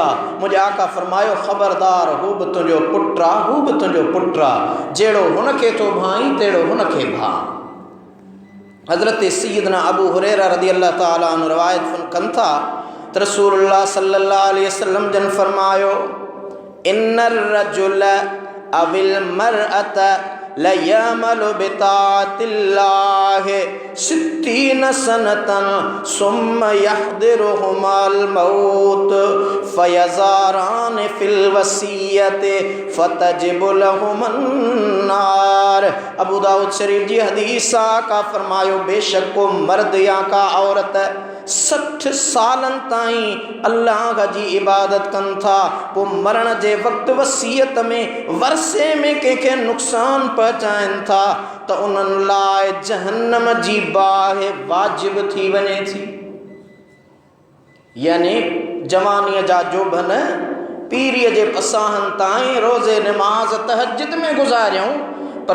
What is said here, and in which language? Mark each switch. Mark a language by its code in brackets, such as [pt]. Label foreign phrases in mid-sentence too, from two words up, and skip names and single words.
[sd] मुंहिंजे आका फरमायो ख़बरदार हू बि तुंहिंजो पुटु आहे, हू बि तुंहिंजो पुटु आहे, जहिड़ो हुनखे तो भाई तहिड़ो हुनखे भा। हज़रत सैयदना अबू हुरैरा [ar] رضي الله تعالى عنه [sd] रवायत कनि था त रसूलुल्लाह [ar] صلى الله عليه وسلم [sd] जन फरमायो [ar] إن الرجل أو المرأة ليعمل بطاعة الله ستين سنة ثم يحضرهما الموت فيضاران في الوصية فتجب لهما النار. [sd] अबू दाऊद शरीफ जी हदीस का फरमायो, बेशक को मर्द या का औरत 60 सालन ताईं अल्लाह जी इबादत कन था, वो मरण जे वक्त वसीयत में वरसे में के नुक़सान पहुंचाइन था तो उन्हनि लाइ जहन्नम जी बाह वाजिब थी वञे थी। यानी जवानीअ जा जोबन पीरीअ जे पसाहन ताईं रोज़े नमाज तहज्जुद में गुज़ारियूं, पर